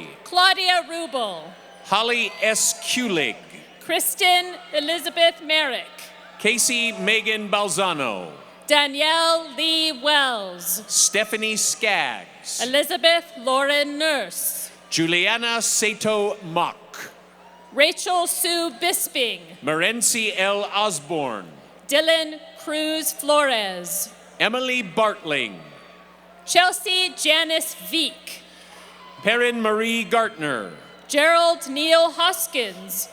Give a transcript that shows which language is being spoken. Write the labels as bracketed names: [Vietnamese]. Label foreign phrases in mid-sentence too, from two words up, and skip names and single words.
[English] Claudia Rubel. Holly S. Kulig. Kristen Elizabeth Merrick. Casey Megan Balzano. Danielle Lee Wells. Stephanie Skaggs. Elizabeth Lauren Nurse. Juliana Sato Mock. Rachel Sue Bisping. Morency L. Osborne. Dylan Cruz Flores. Emily Bartling. Chelsea Janice Veek. Perrin Marie Gartner. Gerald Neil Hoskins.